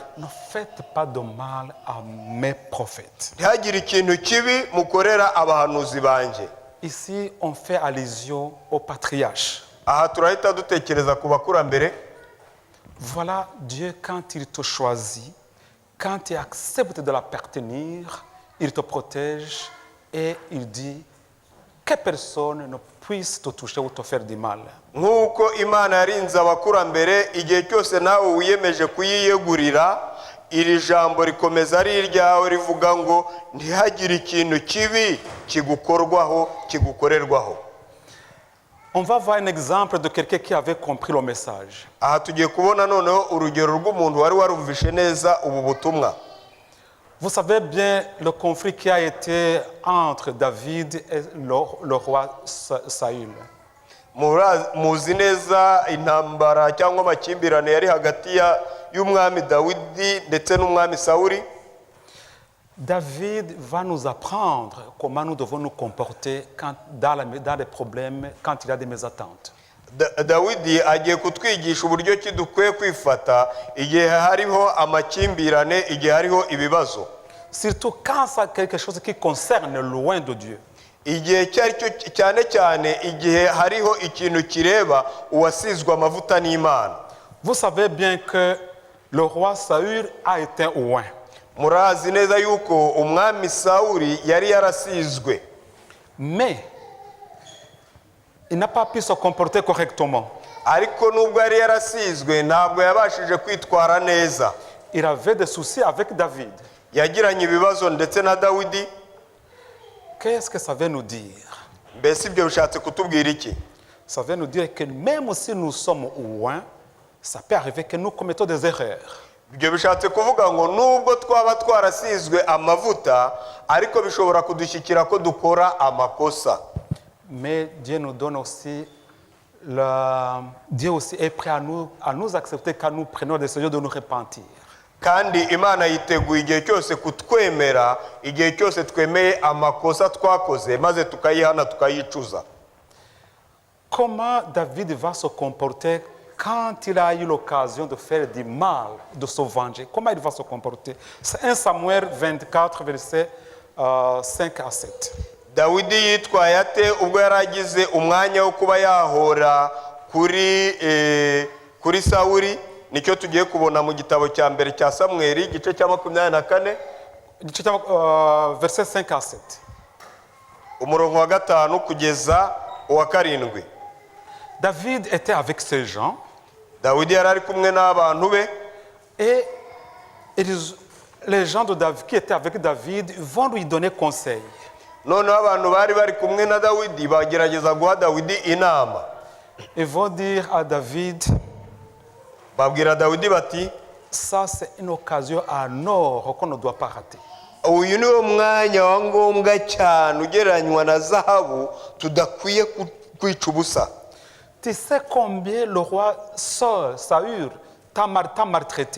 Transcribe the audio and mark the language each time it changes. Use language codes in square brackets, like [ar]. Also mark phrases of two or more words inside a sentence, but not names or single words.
[fr] Ne faites pas de mal à mes prophètes. [rw] Ntihagire ikintu kibi mukorera abahanuzi banje. [fr] Ici, on fait allusion au patriarche. [rw] Aha turahita dutekereza ku bakurambere. [fr] Voilà Dieu quand il te choisit, quand il accepte de l'appartenir, il te protège et il dit que personne ne puisse te toucher ou te faire du mal. [rw] Nk'uko Imana yarinze abakurambere, igihe cyose nawe wiyemeje kuyiyegurira, iri jambo rikomeza ari iryawe rivuga ngo ntihagire ikintu kibi kigukorwaho kigukorerwaho. [fr] On va voir un exemple de quelqu'un qui avait compris le message. [rw] Aha tugiye kubona noneho urugero rw'umuntu wari warumvishe neza ubu butumwa. [fr] Vous savez bien le conflit qui a été entre David et le roi Saül. [rw] Muzi neza intambara cyangwa amakimbirane yari hagati y'umwami Dawidi ndetse n'umwami Sawuli. [fr] David va nous apprendre comment nous devons nous comporter dans les problèmes, quand il y a des mésattentes. [rw] Dawidi agiye kutwigisha uburyo ki dukwiye kwifata igihe hariho amakimbirane, igihe hariho ibibazo. [fr] Surtout quand c'est quelque chose qui concerne loin de Dieu. [rw] Igihe cyane cyane igihe hariho ikintu kireba uwasizwe amavuta n'Imana. [fr] Vous savez bien que le roi Saül a été oint. [rw] Murazi neza yuko umwami Sawuli yari yarasizwe. [fr] Mais il n'a pas pu se comporter correctement. [rw] Ariko nubwo yari yarasizwe ntabwo yabashije kwitwara neza. [fr] Il avait des soucis avec David. [rw] Yagiranye ibibazo ndetse na Dawidi. [fr] Qu'est-ce que ça veut nous dire? [rw] Mbese ibyo bishatse kutubwira iki? [fr] Ça veut nous dire que même si nous sommes oints, ça peut arriver que nous commettons des erreurs. [rw] Ibyo bishatse kuvuga ngo nubwo twaba twarasizwe amavuta, ariko bishobora kudushyikira ko dukora amakosa. [fr] Mais Dieu nous donne aussi Dieu aussi est prêt à nous accepter quand nous prenons la décision de nous repentir. [rw] Kandi Imana yiteguye igihe cyose kutwemera, igihe cyose twemeye amakosa twakoze maze tukayihana tukayicuza. [fr] Comment David va se comporter quand il a eu l'occasion de faire du mal, de se venger? Comment il va se comporter? C'est 1 Samuel 24, versets 5 à 7. [rw] Dawidi yitwaye ate ubwo yaragize umwanya wo kuba yahora kuri Sawuli? Nicyo tugiye kubona mu gitabo cya mbere cya Samweli igice cya 24 [fr] verset 5 à 7. [rw] Umurongo wa 5 kugeza uwa 7. [fr] David était avec ses gens. [rw] Dawidi yari ari kumwe n'abantu be. [fr] Et les gens de David qui étaient avec David vont lui donner conseil. [rw] Noneho abantu bari kumwe na Dawidi bagerageza guha Dawidi inama. [fr] Ils vont dire à David, [rw] babwira Dawidi bati, [fr] ça c'est une occasion en or qu'on ne doit pas rater. [rw] Uyu niwo mwanya wa ngombwa cyane ugereranywa na zahabu tudakwiye kwica ubusa. [fr] Tu sais combien le roi Saül t'a maltraité?